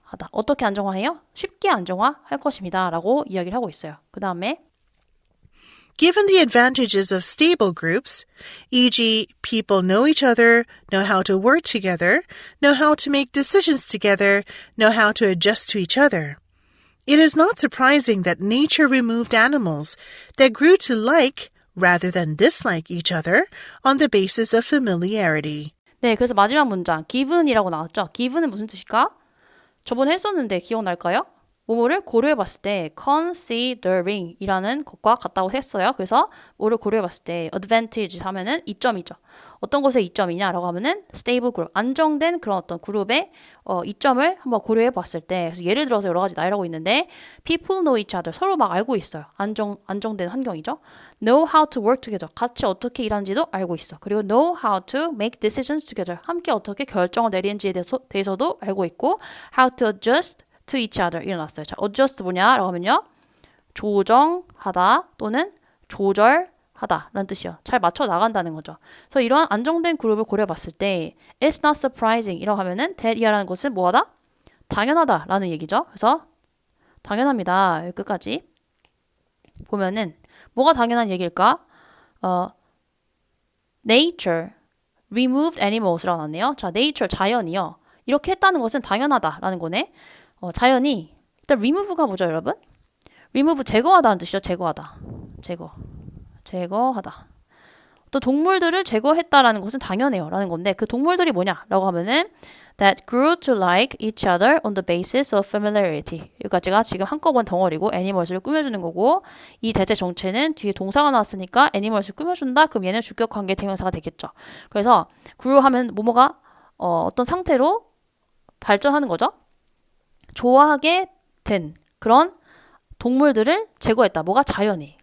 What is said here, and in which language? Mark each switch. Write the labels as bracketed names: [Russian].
[Korean] 어떻게 안정화해요? 쉽게 안정화할 것입니다. 라고 이야기를 하고 있어요. 그 다음에 [English] Given the advantages of stable groups, e.g., people know each other, know how to work together, know how to make decisions together, know how to adjust to each other, it is not surprising that nature removed animals that grew to like rather than dislike each other on the basis of familiarity. [Korean] 네, 그래서 마지막 문장 given이라고 나왔죠. given은 무슨 뜻일까? 저번에 했었는데 기억날까요? 뭐뭐를 고려해봤을 때 considering 이라는 것과 같다고 했어요. 그래서 뭐를 고려해봤을 때 advantage 하면은 이점이죠. 어떤 것의 이점이냐라고 하면은 stable group, 안정된 그런 어떤 그룹의 이점을 한번 고려해봤을 때 그래서 예를 들어서 여러 가지 나열하고 있는데 [English] people know each other, [Korean] 서로 막 알고 있어요. 안정된 환경이죠. [English] know how to work together, [Korean] 같이 어떻게 일하는지도 알고 있어. 그리고 [English] know how to make decisions together, [Korean] 함께 어떻게 결정을 내리는지에 대해서도 알고 있고 [English] how to adjust to each other [Korean] 일어났어요. 자, adjust 뭐냐라고 하면요. 조정하다 또는 조절하다 하다라는 뜻이요. 잘 맞춰 나간다는 거죠. 그래서 이러한 안정된 그룹을 고려봤을 때 [English] it's not surprising [Korean] 이라고 하면은 that이라는 것은 뭐하다? 당연하다라는 얘기죠. 그래서 당연합니다. 여기 끝까지 보면은 뭐가 당연한 얘기일까? [English] nature removed animals라고 [Korean] 나왔네요. 자, nature 자연이요. 이렇게 했다는 것은 당연하다라는 거네. 자연이 일단 remove가 뭐죠, 여러분? remove 제거하다는 뜻이죠. 제거하다. 제거하다. 또 동물들을 제거했다라는 것은 당연해요. 라는 건데 그 동물들이 뭐냐라고 하면은 [English] that grew to like each other on the basis of familiarity. [Korean] 여기까지가 지금 한꺼번에 덩어리고 애니멀스를 꾸며주는 거고 이 대체 정체는 뒤에 동사가 나왔으니까 애니멀스를 꾸며준다. 그럼 얘는 주격 관계 대명사가 되겠죠. 그래서 grew 하면 뭐뭐가 어떤 상태로 발전하는 거죠. 좋아하게 된 그런 동물들을 제거했다. 뭐가 자연이.